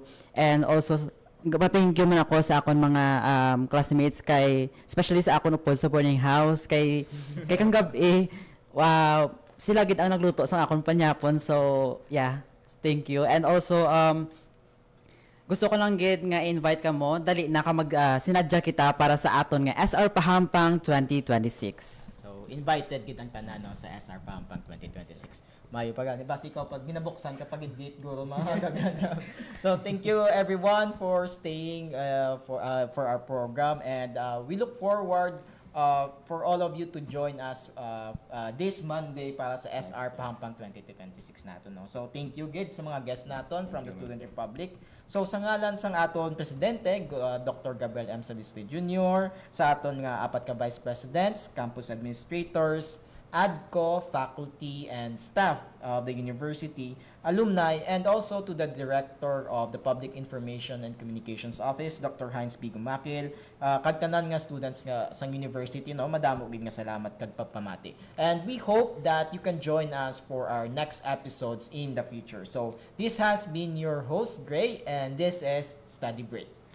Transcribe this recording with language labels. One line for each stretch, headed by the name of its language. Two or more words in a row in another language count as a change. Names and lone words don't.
English: And also thank you
Hiligaynon: man ako sa akon mga classmates kay especially sa akon upod sa boarding house kay kang gabi wow sila gid ang nagluto sa akon panyapon,
English: so yeah, thank you. And also
Hiligaynon: gusto ko lang gid nga invite ka mo dali na ka mag sinadya kita para sa aton nga SR Pahampang 2026. So invited gid ang tanan no, sa SR Pahampang 2026. Mayo pa gani basi ikaw pag ginabuksan kapag gate guro mga
English: So thank you everyone for staying for our program, and we look forward for all of you to join us this Monday
Hiligaynon: para sa SR Pahampang 2026 naton no. So
English: thank you
Hiligaynon: gid sa mga guests naton
English: from the Student Republic.
Hiligaynon: So sa ngalan sang aton presidente Dr.
English: Gabriel M. Salistri Jr.,
Hiligaynon: sa aton nga apat ka
English: vice presidents, campus administrators, ADCO, faculty, and staff of the university, alumni, and also to the Director of the Public Information and Communications Office, Dr. Heinz B.
Hiligaynon: Gumakil, kag tanan nga students nga sang university, no, madamo gid nga salamat kag pagpamati.
English: And we hope that you can join us for our next episodes in the future. So, this has been your host, Gray, and this is Study Break.